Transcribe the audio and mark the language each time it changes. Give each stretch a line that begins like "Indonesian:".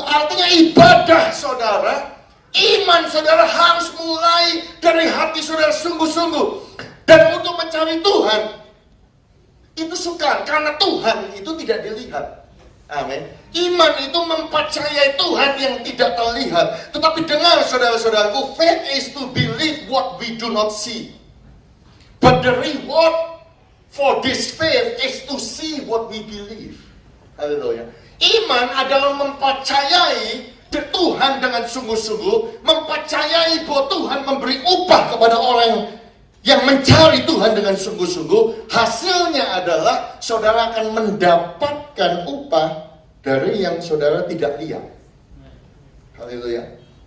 Indonesian: Artinya ibadah saudara, iman saudara harus mulai dari hati saudara sungguh-sungguh. Dan untuk mencari Tuhan, itu sukar, karena Tuhan itu tidak dilihat. Amin. Iman itu mempercayai Tuhan yang tidak terlihat. Tetapi dengar saudara-saudaraku,
English: faith is to believe what we do not see. But the reward for this faith is to see what we believe.
Indonesian: Haleluya. Iman adalah mempercayai Tuhan dengan sungguh-sungguh, mempercayai bahwa Tuhan memberi upah kepada orang yang mencari Tuhan dengan sungguh-sungguh. Hasilnya adalah saudara akan mendapatkan upah dari yang saudara tidak lihat. Haleluya.